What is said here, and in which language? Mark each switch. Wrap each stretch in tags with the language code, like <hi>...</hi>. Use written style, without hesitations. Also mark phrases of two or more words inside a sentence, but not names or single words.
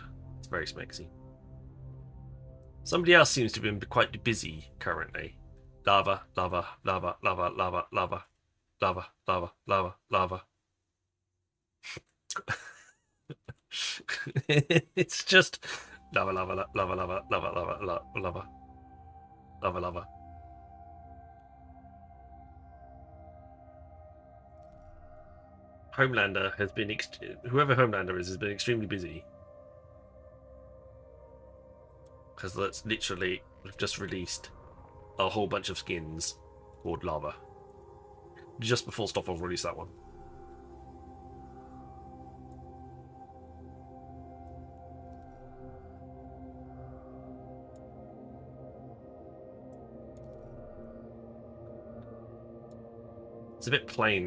<en>It's very smexy. Somebody else seems to have been quite busy currently. Lava, lava, lava, lava, lava, lava, lava, lava, lava, lava. It's just lava, lava, lava, lava, lava, lava, lava, lava, lava, lava. Homelander has been whoever Homelander is has been extremely busy, because that's literally, we've just released a whole bunch of skins called Lava just before Stoffel released that one. It's a bit plain.</en>